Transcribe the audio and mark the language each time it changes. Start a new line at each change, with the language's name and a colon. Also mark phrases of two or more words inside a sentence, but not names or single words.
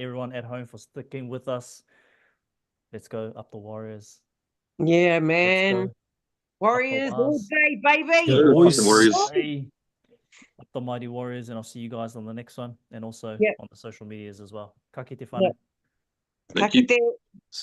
English: Everyone at home for sticking with us. Let's go up the Warriors. Yeah, man. Warriors all day, baby. Yeah, Warriors. Up the mighty Warriors, and I'll see you guys on the next one, and also on the social medias as well.
Māori: Ka kite whānau.
English: Thank you. See